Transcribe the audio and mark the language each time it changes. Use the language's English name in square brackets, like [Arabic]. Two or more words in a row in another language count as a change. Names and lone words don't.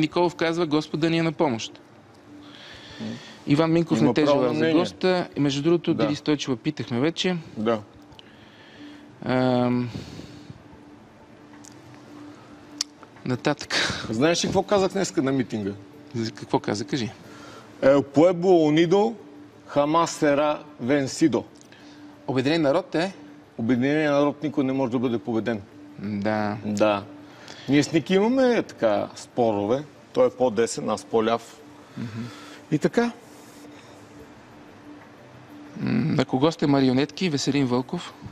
[Bulgarian] Николов казва, Господ да ни е на помощ. Иван Минков не те желая за госта. И между другото, Диди Стойчева питахме вече. Да. Нататък. Знаеш ли какво казах днеска на митинга? Какво каза? Кажи. [Spanish] El pueblo unido jamás será vencido. [Bulgarian] Обединен народ е? Обединения народ никой не може да бъде победен. Да. Да. Ние с Ники имаме така спорове. Той е по-десен, аз по-ляв. И така. На кого сте марионетки? Веселин Вълков.